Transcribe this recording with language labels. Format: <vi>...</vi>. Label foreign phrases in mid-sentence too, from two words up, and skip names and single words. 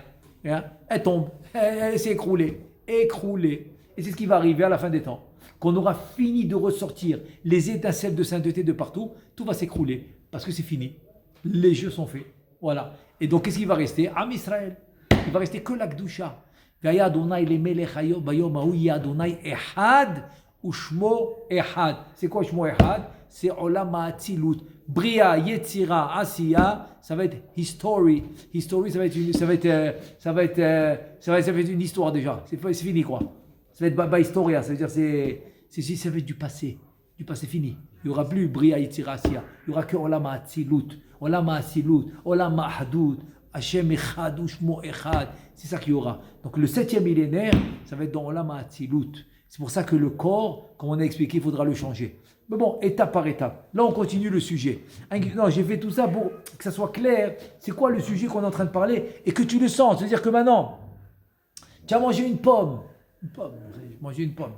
<fr>Elle tombe, elle s'est écroulée. Et c'est ce qui va arriver à la fin des temps. Qu'on aura fini de ressortir les étincelles de sainteté de partout, tout va s'écrouler. Parce que c'est fini. Les jeux sont faits. Voilà. Et donc, qu'est-ce qui va rester? Am Israël. Il va rester que la Kedusha.</fr> <he>והיה אדוני למלך ביום ההוא יהיה אדוני אחד ושמו אחד.</he> <fr>C'est quoi</fr> <he>שמו אחד?</he> <fr>C'est</fr> <he>עולם האצילות.</he> <fr>Bria, Yetzira, Asiya, ça va être history. History, ça va être une histoire déjà. C'est fini quoi. Ça va être by historia, ça veut dire ça va être du passé fini. Il n'y aura plus Bria Yitzirasia. Il n'y aura que</fr> <he>עולם האצילות, עולם האצילות, עולם האחדות, השם אחד, ושמו אחד.</he> <fr>C'est ça qu'il y aura. Donc le 7e millénaire, ça va être dans</fr> <he>עולם האצילות.</he> <fr>C'est pour ça que le corps, comme on a expliqué, il faudra le changer. Mais bon, étape par étape. Là, on continue le sujet. Non, j'ai fait tout ça pour que ça soit clair. C'est quoi le sujet qu'on est en train de parler et que tu le sens. C'est-à-dire que maintenant, tu as mangé une pomme. Une pomme, j'ai mangé une pomme.</fr>